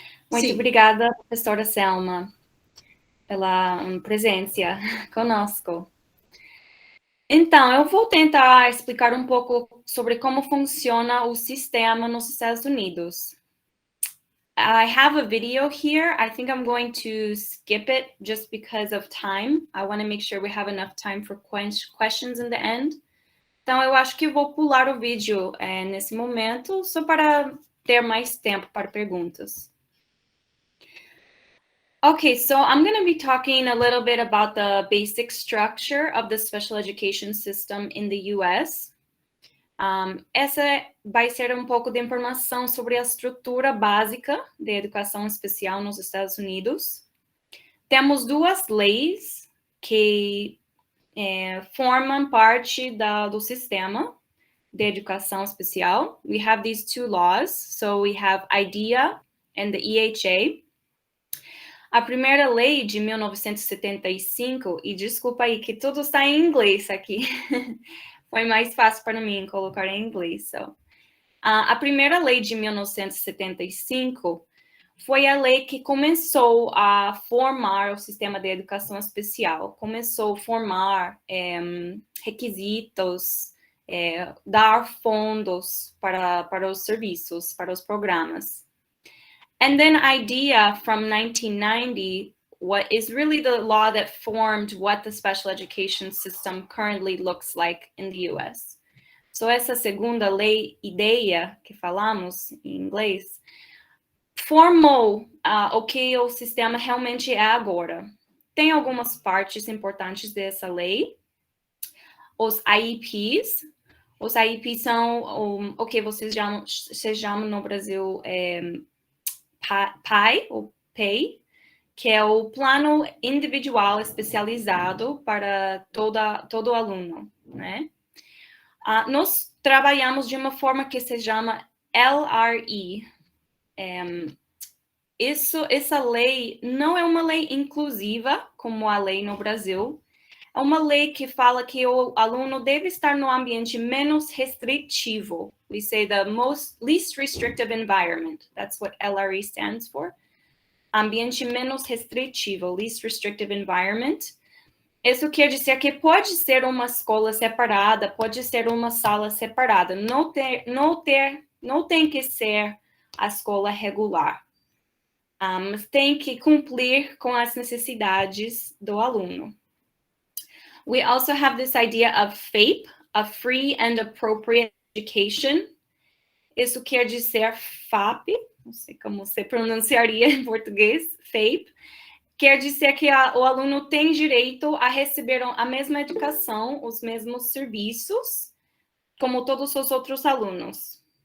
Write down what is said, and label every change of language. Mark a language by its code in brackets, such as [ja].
[pt] Muito obrigada, professora Selma, pela presença conosco. Então, eu vou tentar explicar um pouco sobre como funciona o sistema nos Estados Unidos. [en] I have a video here. I think I'm going to skip it just because of time. I want to make sure we have enough time for questions in the end. [pt] Então, eu acho que vou pular o vídeo nesse momento, só para ter mais tempo para perguntas. [en] Okay, so I'm going to be talking a little bit about the basic structure of the special education system in the US. [pt] Essa vai ser um pouco de informação sobre a estrutura básica de educação especial nos Estados Unidos. Temos duas leis que formam parte do sistema de educação especial. [en] We have these two laws, so we have IDEA and the EHA. [pt] A primeira lei de 1975, e desculpa aí que tudo está em inglês aqui, foi mais fácil para mim colocar em inglês. So. A primeira lei de 1975 foi a lei que começou a formar o sistema de educação especial, começou a formar requisitos, dar fundos para os serviços, para os programas. [en] And then idea from 1990, what is really the law that formed what the special education system currently looks like in the US. [pt] So essa segunda lei, ideia, que falamos em inglês, formou o que o sistema realmente é agora. Tem algumas partes importantes dessa lei. Os IEPs. Os IEPs são o que vocês chamam no Brasil PAI, ou PAI, que é o Plano Individual Especializado para todo aluno, né? Nós trabalhamos de uma forma que se chama LRE. Essa lei não é uma lei inclusiva, como a lei no Brasil. É uma lei que fala que o aluno deve estar no ambiente menos restritivo. [en] We say the least restrictive environment. That's what LRE stands for. [pt] Ambiente menos restritivo, [en] least restrictive environment. [pt] Isso quer dizer que pode ser uma escola separada, pode ser uma sala separada. Não tem que ser a escola regular. Mas tem que cumprir com as necessidades do aluno. [en] We also have this idea of FAPE, a Free and Appropriate Education. [pt] Isso quer dizer FAP, não sei como você pronunciaria em português, FAPE. Quer dizer que o aluno tem direito a receber a mesma educação, os mesmos serviços, como todos os outros alunos.